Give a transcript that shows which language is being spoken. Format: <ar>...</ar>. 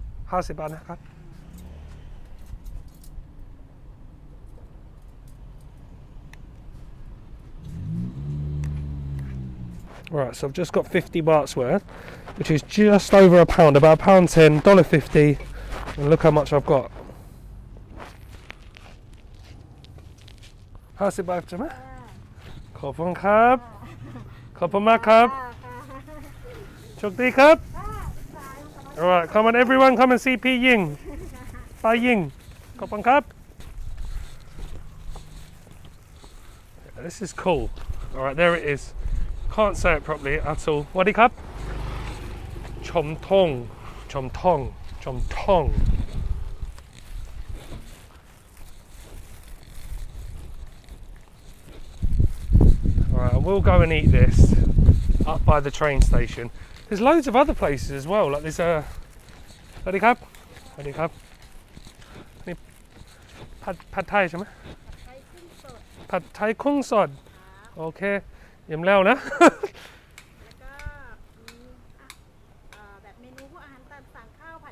<th>50 บาทนะครับ I</th> <en>Right, so I've just got 50 bahts worth, which is just over £1, about £1.10, $1.50, and look how much I've got. $50</en> <th>ใช่ไหมขอบคุณครับขอบคุณมากครับโชคดีครับ</th> <en>Alright, come on everyone, come and see P Ying. Pa Ying.</en> <th>ขอบคุณครับ</th> <en>This is cool. Alright, there it is. Can't say it properly at all.</en> <th>สวัสดีครับชมทงชมทงชมทง</th> <en>Alright, I will go and eat this up by the train station. There's loads of other places as well, like there's a...</en> <th>สวัสดีครับสวัสดีครับนี่ผัดไทยใช่ไหมผัดไทยกุ้งสดโอเคยิ้มแล้วนะ แล้วก็มีแบบเมนูพวกอาหารตามสั่งข้าวผัด</th>